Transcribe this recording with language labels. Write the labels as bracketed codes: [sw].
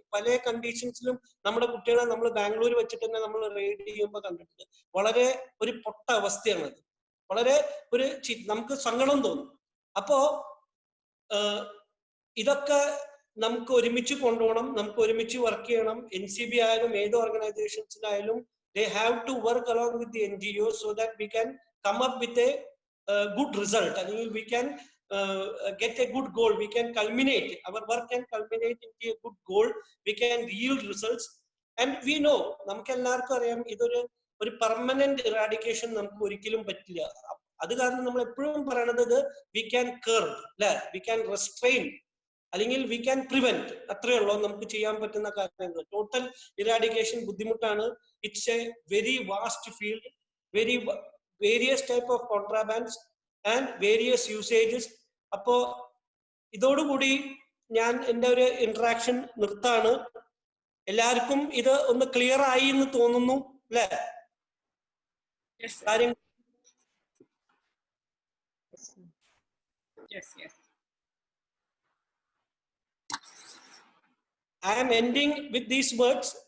[ml] പല കണ്ടീഷൻസിലും നമ്മുടെ കുട്ടികളെ നമ്മൾ ബാംഗ്ലൂർ വെച്ചിട്ട് തന്നെ നമ്മൾ റെയ്ഡ് ചെയ്യുമ്പോൾ കണ്ടിട്ടുണ്ട്. വളരെ ഒരു പൊട്ട അവസ്ഥയാണ് അത്. വളരെ ഒരു നമുക്ക് സങ്കടം തോന്നും. അപ്പോ ഇതൊക്കെ നമുക്ക് ഒരുമിച്ച് കൊണ്ടുപോകണം, നമുക്ക് ഒരുമിച്ച് വർക്ക് ചെയ്യണം. NCB ആയാലും ഏത് ഓർഗനൈസേഷൻസിലായാലും [en] they have to work along with the NGOs so that we can come up with a good result. I mean, we can get a good goal. We can culminate, our work can culminate into a good goal. We can yield results. And we know, [ml] നമുക്ക് എല്ലാവർക്കും അറിയാം, ഇതൊരു permanent eradication നമുക്ക് ഒരിക്കലും പറ്റില്ല. അത് കാരണം നമ്മൾ എപ്പോഴും പറയണത് [en] we can curb [ml] അല്ലെ, [en] we can restrain, [ml] അല്ലെങ്കിൽ [en] We can prevent. [ml] അത്രയേ ഉള്ളൂ നമുക്ക് ചെയ്യാൻ പറ്റുന്ന കാര്യങ്ങൾ. ടോട്ടൽ ഇറാഡിക്കേഷൻ ബുദ്ധിമുട്ടാണ്. [en] It's a very vast field, very various type of contrabands and various usages. [ml] അപ്പോ ഇതോടുകൂടി ഞാൻ എൻ്റെ ഒരു ഇന്ററാക്ഷൻ നിർത്താണ്. എല്ലാവർക്കും ഇത് ഒന്ന് ക്ലിയർ ആയി എന്ന് തോന്നുന്നു അല്ലേ? കാര്യങ്ങൾ [en] I am ending with these words.